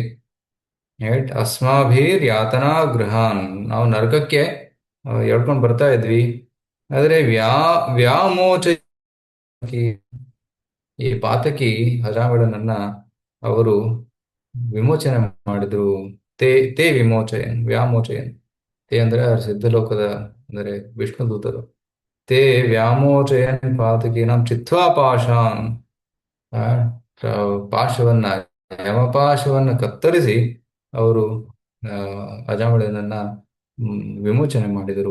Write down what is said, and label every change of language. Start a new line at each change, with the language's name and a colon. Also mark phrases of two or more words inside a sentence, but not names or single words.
Kannada: ರೈಟ್,
Sanskrit: ಅಸ್ಮಾಭೀರ್ ಯಾತನಾ ಗೃಹಾನ್,
Kannada: ನಾವು ನರಕಕ್ಕೆ ಹೇಳ್ಕೊಂಡು ಬರ್ತಾ ಇದ್ವಿ. ಆದ್ರೆ ವ್ಯಾಮೋಚ ಈ ಪಾತಕಿ ಅಜಾಮಿಳನನ್ನ ಅವರು ವಿಮೋಚನೆ ಮಾಡಿದ್ರು.
Sanskrit: ತೇ ತೇ ವಿಮೋಚಯನ್ ವ್ಯಾಮೋಚಯನ್.
Kannada: ತೇ ಅಂದ್ರೆ ಸಿದ್ಧಲೋಕದ ಅಂದರೆ ವಿಷ್ಣು ದೂತರು.
Sanskrit: ತೇ ವ್ಯಾಮೋಚಯನ್ ಪಾತಕೀನಾಂ ಚಿತ್ವಾ ಪಾಶಾನ್.
Kannada: ಆ, ಪಾಶವನ್ನ ಯಮಪಾಶವನ್ನ ಕತ್ತರಿಸಿ ಅವರು ಅಜಾಮಿಳನನ್ನ ವಿಮೋಚನೆ ಮಾಡಿದರು.